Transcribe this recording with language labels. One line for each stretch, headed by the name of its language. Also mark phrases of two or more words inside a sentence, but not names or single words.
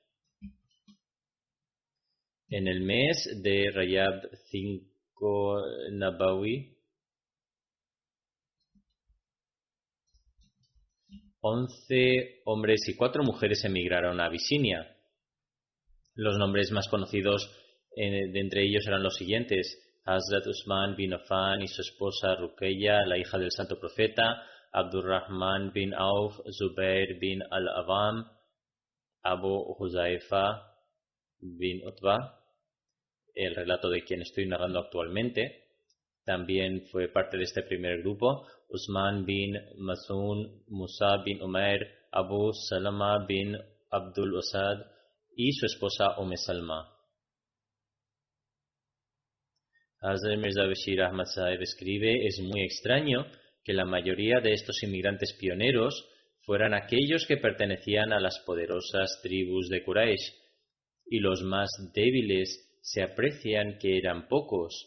Spanish: En el mes de Rayab 5 Nabawi, 11 hombres y 4 mujeres emigraron a Abisinia. Los nombres más conocidos de entre ellos eran los siguientes: Hazrat Usman bin Affan y su esposa Ruqayya, la hija del santo profeta, Abdurrahman bin Auf, Zubair bin al-Awam, Abu Huzaifa bin Utbah, el relato de quien estoy narrando actualmente. También fue parte de este primer grupo Usman bin Mazun, Musa bin Umair, Abu Salama bin Abdul Asad y su esposa Salma. Hazrat Mirza Bashir Ahmad Sahib escribe: es muy extraño que la mayoría de estos inmigrantes pioneros fueran aquellos que pertenecían a las poderosas tribus de Quraysh, y los más débiles se aprecian que eran pocos.